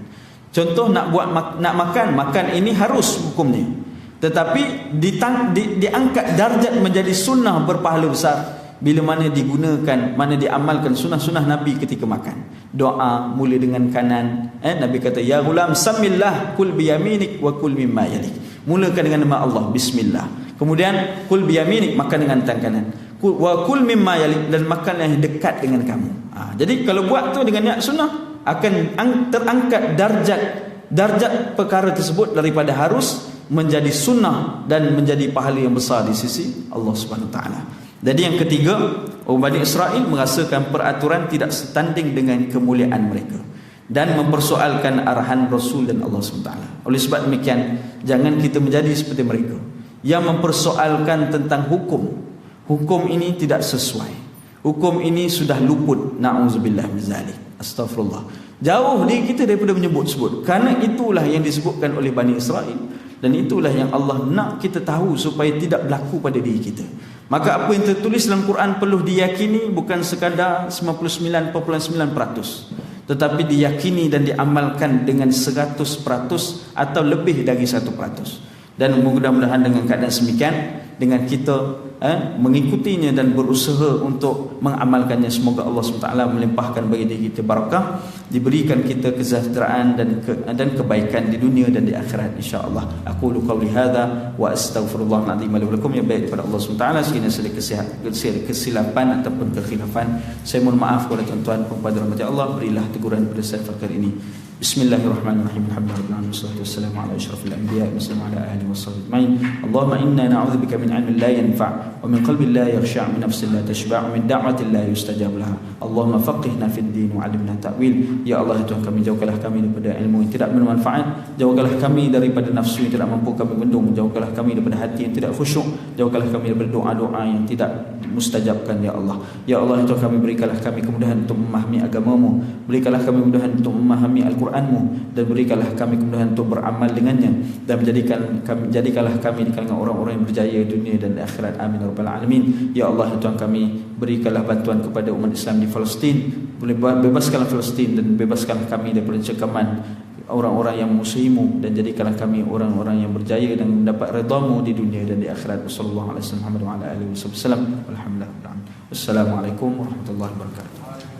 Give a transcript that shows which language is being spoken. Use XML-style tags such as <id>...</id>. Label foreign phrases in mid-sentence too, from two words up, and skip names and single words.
<ms>Contoh nak makan ini harus hukumnya, tetapi diangkat darjat menjadi sunnah berpahala besar bila mana digunakan, mana diamalkan sunnah-sunnah Nabi ketika makan. Doa mula dengan kanan. Nabi kata,</ms> <ar>يا غلام سم الله كل بيمينك وكل مما يليك.</ar> <ms>Mulakan dengan nama Allah, bismillah. Kemudian</ms> <ar>كل بيمينك,</ar> <ms>makan dengan tangan kanan.</ms> <ar>وكل مما يليك,</ar> <ms>dan makan yang dekat dengan kamu. Jadi kalau buat tu dengan niat sunnah, akan terangkat darjat perkara tersebut daripada harus menjadi sunnah dan menjadi pahala yang besar di sisi Allah</ms> <ar>سبحانه تعالى.</ar> <ms>Jadi yang ketiga, orang Bani Israel merasakan peraturan tidak setanding dengan kemuliaan mereka dan mempersoalkan arahan Rasul dan Allah SWT. Oleh sebab demikian, jangan kita menjadi seperti mereka yang mempersoalkan tentang hukum. Hukum ini tidak sesuai, hukum ini sudah luput.</ms> <ar>نعوذ بالله من ذلك. أستغفر الله.</ar> <ms>Jauh diri kita daripada menyebut-sebut, kerana itulah yang disebutkan oleh Bani Israel, dan itulah yang Allah nak kita tahu supaya tidak berlaku pada diri kita. Maka apa yang tertulis dalam Quran perlu diyakini, bukan sekadar 99.9%, tetapi diyakini dan diamalkan dengan 100% atau lebih dari 100%. Dan mudah-mudahan dengan keadaan semikian, dengan kita mengikutinya dan berusaha untuk mengamalkannya, semoga Allah SWT melimpahkan bagi diri kita barakah, diberikan kita kesejahteraan dan kebaikan di dunia dan di akhirat, insya-Allah.</ms> <ar>أقول قولي هذا وأستغفر الله العظيم لي ولكم.</ar> <ms>Yang baik daripada Allah SWT, sekiranya kesilapan ataupun kekhilafan, saya mohon maaf kepada tuan-tuan, kepada rahmat Allah. Berilah teguran pada saya perkara ini.</ms> <ar>بسم الله الرحمن الرحيم. الحمد لله والصلاة والسلام على أشرف الأنبياء وعلى آله وصحبه أجمعين. اللهم إنا نعوذ بك من علم لا ينفع ومن قلب لا يخشع ومن نفس لا تشبع ومن دعوة لا يستجاب لها. اللهم فقهنا في الدين وعلمنا التأويل. يا الله,</ar> <ms>Tuhan kami, jauhkanlah kami daripada ilmu yang tidak bermanfaat, jauhkanlah kami daripada nafsu yang tidak mampu kami bendung, jauhkanlah kami daripada hati yang tidak khusyuk, jauhkanlah kami daripada doa-doa yang tidak mustajabkan</ms> <ar>يا الله. يا الله,</ar> <ms>Tuhan kami, berikanlah kami kemudahan untuk memahami agamamu, berikanlah kami kemudahan untuk memahami Al-Quranmu, dan berikanlah kami kemudahan untuk beramal dengannya, dan jadikanlah kami di kalangan orang-orang yang berjaya dunia dan akhirat.</ms> <ar>آمين يا رب العالمين. يا الله,</ar> <ms>Tuhan kami, berikanlah bantuan kepada umat Islam di Palestin, bebaskanlah Palestin dan bebaskanlah kami daripada cengkaman orang-orang yang musuhimu, dan jadikanlah kami orang-orang yang berjaya dan mendapat redha-Mu di dunia dan di akhirat.</ms> <ar>صلى الله عليه وسلم وعلى آله وسلم. الحمد لله. والسلام عليكم ورحمة الله وبركاته.</ar>